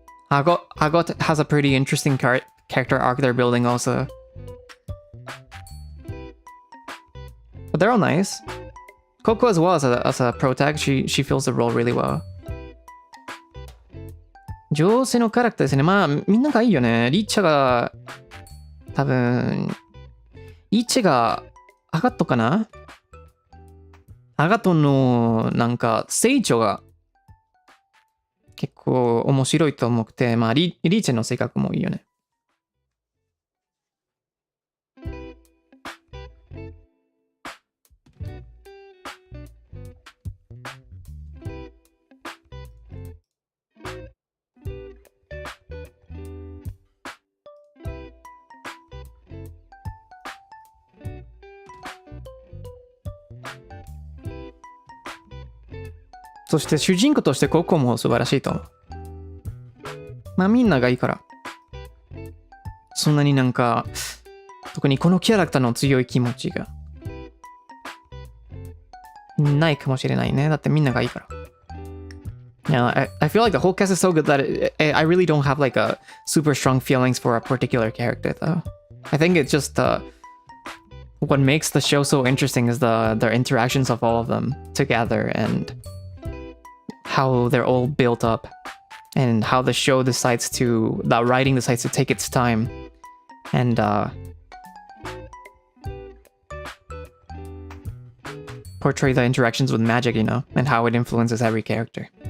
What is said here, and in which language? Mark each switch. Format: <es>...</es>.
<en>Agot has a pretty interesting character arc they're building also. But they're all nice. Coco as well as a protag, she fills the role really well.</en> <ja>上手のキャラクターですね。まあ、みんながいいよね。リッチャが、多分、リッチャが、アガトかな？アガトの、なんか、成長が、結構面白いと思って、まあ、リーチェの性格もいいよね。そして主人公としてココも素晴らしいと思う。まあみんながいいから。そんなになんか、特にこのキャラクターの強い気持ちがないかもしれないね。だってみんながいいから。</ja> <en>Yeah, I feel like the whole cast is so good that I really don't have like a super strong feelings for a particular character though. I think it's just what makes the show so interesting is the interactions of all of them together and how they're all built up and how the show decides to, the writing decides to take its time and portray the interactions with magic, you know, and how it influences every character.</en>